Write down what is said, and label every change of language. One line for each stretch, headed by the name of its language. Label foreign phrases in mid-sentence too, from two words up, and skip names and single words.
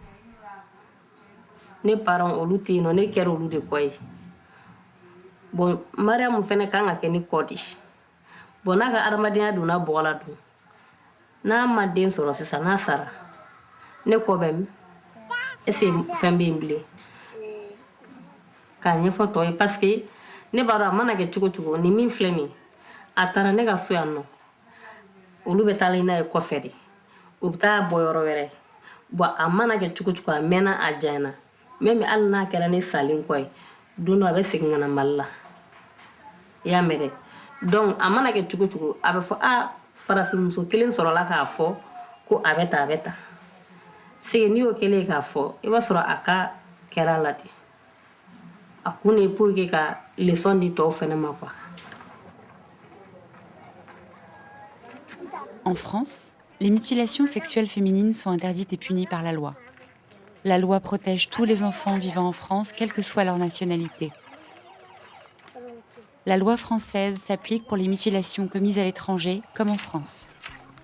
Bambara: ne parents olu tɛ yen nɔ ne kɛra olu de kɔ ye bon Mariamu fɛnɛ kan ka kɛ ne kɔ de bon n'a ka adamadenya donna bɔgɔ la dun n'a ma den sɔrɔ sisan n'a sara ne kɔ bɛ min
French: est-ce que
Bambara: fɛn bɛ yen bilen k'a ɲɛfɔ tɔ ye parce que ne b'a dɔn a mana kɛ cogo cogo ni min filɛ nin a taara ne ka so yan nɔ olu bɛ taa n'a ye kɔfɛ de u bɛ taa bɔ yɔrɔ wɛrɛ bon a mana kɛ cogo cogo a mɛnna a janyana même hali n'a kɛra ne salen kɔ ye don dɔ a bɛ segin ka na Mali la i y'a mɛn dɛ donc a mana kɛ cogo cogo a bɛ fɔ farafinmuso kelen sɔrɔla k'a fɔ ko a bɛ tan c'est n'i y'o kɛlen k'a fɔ i b'a sɔrɔ a ka kɛra la de a kun ye
French: pour que
Bambara: ka leçon di tɔw fɛnɛ ma quoi.
French: En France, les mutilations sexuelles féminines sont interdites et punies par la loi. La loi protège tous les enfants vivant en France, quelle que soit leur nationalité. La loi française s'applique pour les mutilations commises à l'étranger, comme en France.